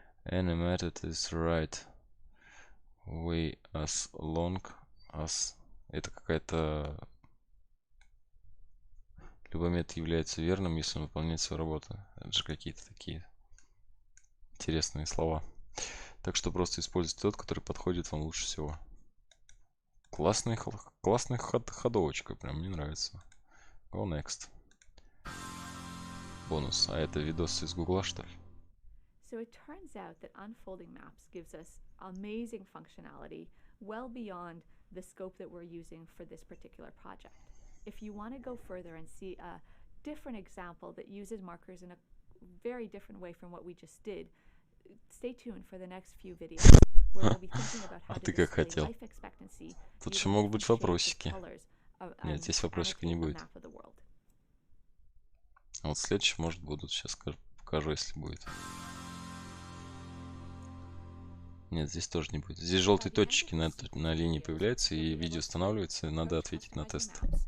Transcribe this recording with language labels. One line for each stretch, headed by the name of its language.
English: Any method is right way as long as...
Russian: Это какая-то... Любой метод является верным, если он выполняет свою работу. Это же какие-то такие интересные слова. Так что просто используйте тот, который подходит вам лучше всего. Классная ходовочка, прям мне нравится.
English: Go next. Бонус.
Russian: А это видос из Гугла, что ли?
English: So it turns out that unfolding maps gives us amazing functionality well beyond the scope that we're using for this particular project. If you want to go further and see a different example that uses markers in a very different way from what we just did, stay tuned for the next few videos where we'll be thinking about how to display life expectancy.
Russian: Тут еще могут быть вопросики. Нет, здесь вопросиков не будет. А вот следующие, может, будут. Сейчас покажу, если будет. Нет, здесь тоже не будет. Здесь желтые точечки на линии появляются, и видео останавливается, и надо ответить на тест.